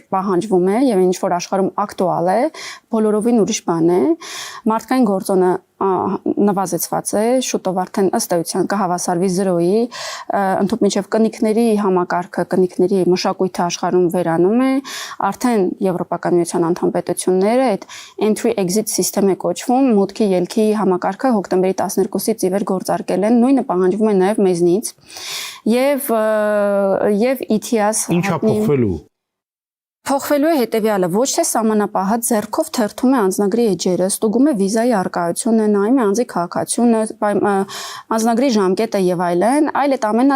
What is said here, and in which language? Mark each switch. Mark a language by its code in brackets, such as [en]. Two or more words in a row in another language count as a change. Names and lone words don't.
[hy] պահանջվում է եւ ինչ որ աշխարհում ակտուալ է, բոլորովին ուրիշ բան է։ Մարդկային գործոնը նվազեցված է, շուտով արդեն ըստ էության կհավասարվի 0-ի, ընդհանուր մինչև կնիկների համակարգը, կնիկների մշակույթը աշխարհում վերանում է, արդեն Եվրոպական միության անդամ պետությունները այդ [en] entry-exit system [hy] է կոչվում, մուտքի ելքի համակարգը հոկտեմբերի 12-ից ի վեր գործարկել են, նույնը պահանջվում է նաև մեզնից, եւ ETIAS Ինչ է փոխվելու։ Փոխվելու է հետևյալը, ոչ թե սահմանապահը ձեռքով թերթում է անձնագրի էջերը, ստուգում է վիզայի առկայությունը, նայում է անձի քաղաքացիությունը, անձնագրի ժամկետը եւ այլն, այլ այդ ամենը